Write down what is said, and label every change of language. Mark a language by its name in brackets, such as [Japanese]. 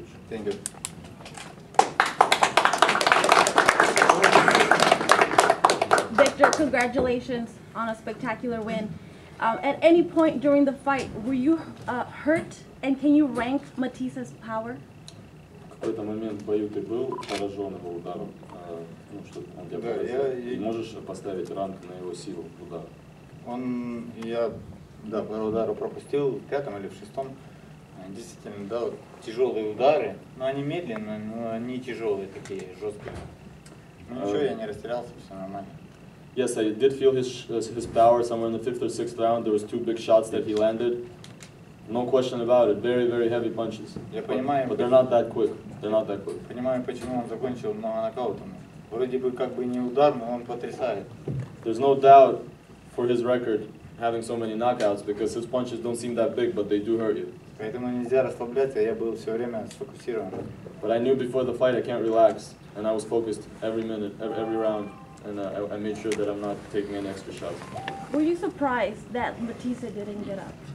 [English] Thank you. Viktor, congratulations on a spectacular win. At any point during the fight, were you hurt, and can you rank Matthyse's power? [Russian] В какой-то момент в бою ты был поражен его ударом, ну, что он тебя поразил. И можешь поставить ранг на его силу удара? Я пару ударов пропустил в 5-м или в 6-м. Действительно дал тяжелые удары, но они медленные, но они тяжелые такие, жесткие. Ну ничего, я не растерялся, все нормально. [English] Yes, I did feel his power somewhere in the 5th or 6th round. There was 2 big shots that he landed. No question about it. Very, very heavy punches. But they're not that quick. They're not that quick. [Russian] Понимаю, почему он закончил много нокаутом. Вроде бы как бы не удар, но он потрясает. [English] There's no doubt for his record having so many knockouts because his punches don't seem that big, but they do hurt you. [Russian] Поэтому нельзя расслабляться, я был все время сфокусирован. [English] But I knew before the fight I can't relax, and I was focused every minute, every round, and I made sure that I'm not taking any extra shots. Were you surprised that Matthysse didn't get up?